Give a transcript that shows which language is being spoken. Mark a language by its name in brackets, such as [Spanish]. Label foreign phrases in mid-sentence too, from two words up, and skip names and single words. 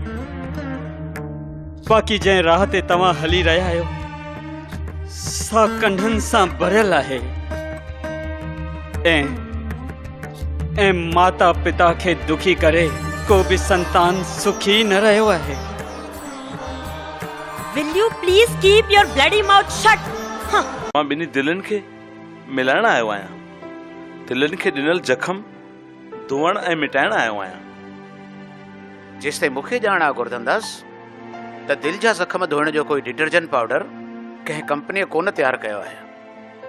[Sindhi] बाक़ी जंहिं राह ते तव्हां हली रहिया आहियो सा कंढनि सां भरियल आहे ऐं माता पिता खे दुखी करे को बि संतान सुखी न रहियो आहे। [English] Will you please keep your bloody mouth shut? [Sindhi] मां ॿिन्ही दिलनि खे मिलाइण आयो आहियां। दिलनि खे ॾिनल जख़म धोअण ऐं मिटाइण आयो आहियां। जेसिताईं मूंखे ॼाण आहे गुरधनदास त दिल जा ज़ख़्म धोइण जो कोई [English] detergent powder [Sindhi] कंहिं कंपनीअ कोन तयारु कयो आहे।